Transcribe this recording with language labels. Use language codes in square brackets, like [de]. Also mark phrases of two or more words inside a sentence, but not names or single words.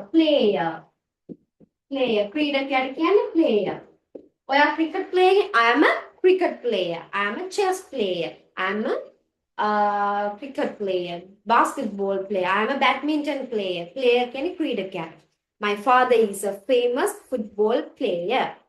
[si] player ක්‍රීඩකයාට කියන්නේ player. [en] ඔයා cricket player. I am a cricket player. I am a chess player. I am a cricket player. Basketball player. I am a badminton player. player [si] කියන්නේ ක්‍රීඩකයා. [en] My father is a famous football player.